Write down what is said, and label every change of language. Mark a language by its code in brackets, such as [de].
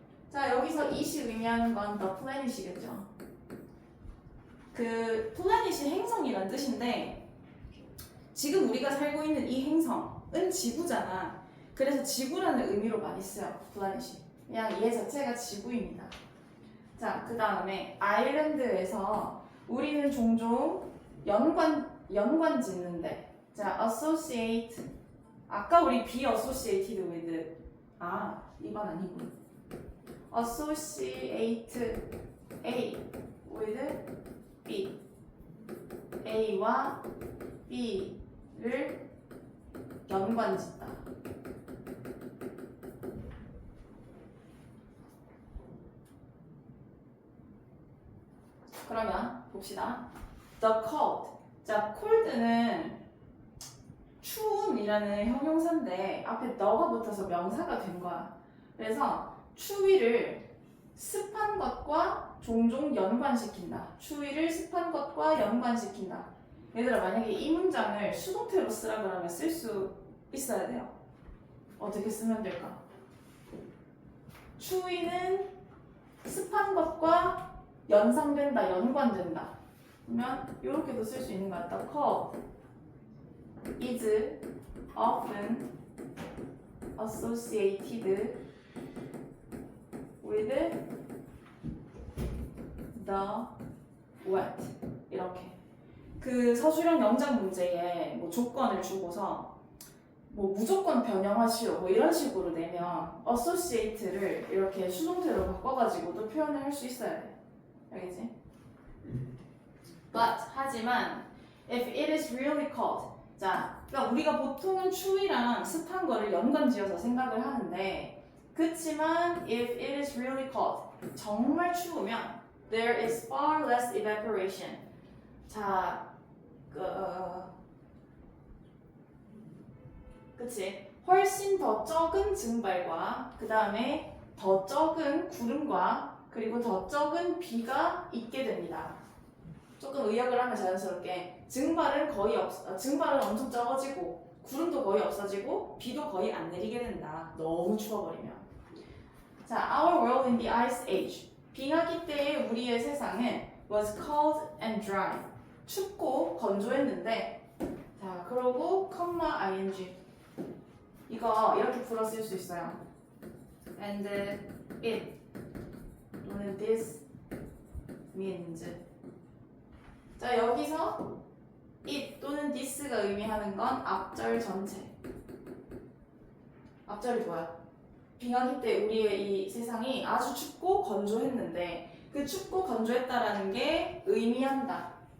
[ko] 자, 여기서 it이 의미하는 건 [en] the planet [ko] 이겠죠. 그 planet이 행성이란 뜻인데 지금 우리가 살고 있는 이 행성은 지구잖아. 그래서 지구라는 의미로 많이 써요, planet이. 그냥 얘 자체가 지구입니다. 자, 그 다음에 아일랜드에서 우리는 종종 연관 짓는데, 자, associate. 아까 우리 [en] be associated with. [ko] 이건 아니고. [en] associate A with B. [ko] A와 B를 연관 짓다. 그러면 봅시다. [en] The cold. [ko] 자, cold는 추움이라는 형용사인데 앞에 너가 붙어서 명사가 된 거야. 그래서 추위를 습한 것과 종종 연관시킨다. 추위를 습한 것과 연관시킨다. 얘들아, 만약에 이 문장을 수동태로 쓰라 그러면 쓸 수 있어야 돼요. 어떻게 쓰면 될까? 추위는 습한 것과 연상된다, 연관된다. 그러면 이렇게도 쓸 수 있는 것 같다. [en] cold is often associated with the wet. [ko] 이렇게. 그 서술형 영장 문제에 뭐 조건을 주고서 뭐 무조건 변형하시오 뭐 이런 식으로 내면 associate를 이렇게 수동태로 바꿔가지고도 표현을 할 수 있어야 돼. 알겠지? [en] But [ko] 하지만 [en] if it is really cold. [ko] 자, 그러니까 우리가 보통은 추위랑 습한 거를 연관지어서 생각을 하는데, 그치만 [en] if it is really cold, [ko] 정말 추우면 [en] there is far less evaporation. [ko] 자, 그치? 훨씬 더 적은 증발과 그 다음에 더 적은 구름과 그리고 더 적은 비가 있게 됩니다. 조금 의역을 하면 자연스럽게 증발은 증발은 엄청 적어지고 구름도 거의 없어지고 비도 거의 안 내리게 된다. 너무 추워버리면. 자, [en] our world in the ice age. [ko] 빙하기 때의 우리의 세상은 [en] was cold and dry. [ko] 춥고 건조했는데, 자, 그러고 컴마 ing. 이거 이렇게 풀어 쓸 수 있어요. [en] And it [ko] 또는 [en] this means. [ko] 자, 여기서 it 또는 this가 의미하는 건 앞절 전체. 앞절이 뭐야? 빙하기 때 우리의 이 세상이 아주 춥고 건조했는데 그 춥고 건조했다라는 게 의미한다.